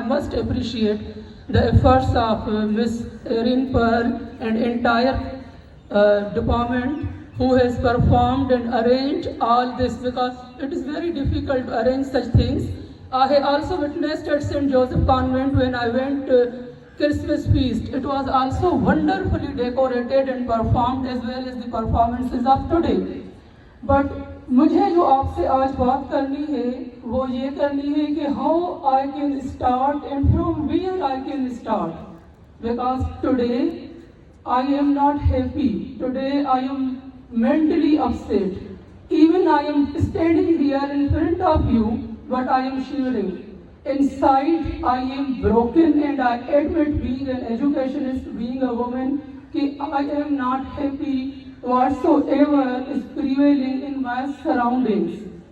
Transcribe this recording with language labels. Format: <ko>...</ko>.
<en>I must appreciate the efforts of Miss Erin Pearl and entire department who has performed and arranged all this, because it is very difficult to arrange such things. I have also witnessed at St. Joseph Convent when I went to Christmas feast. It was also wonderfully decorated and performed as well as the performances of today. But</en> <ur>مجھے جو آپ سے آج بات کرنی ہے وہ یہ کرنی ہے کہ</ur> <en>how I can start</en> <ur>and from where I can start.</ur> <en>Because today I am not happy. Today I am mentally upset. Even I am standing here in front of you, but I am shivering. Inside I am broken, and I admit, being an educationist, being a woman, that I am not happy whatsoever is prevailing in my surroundings.</en>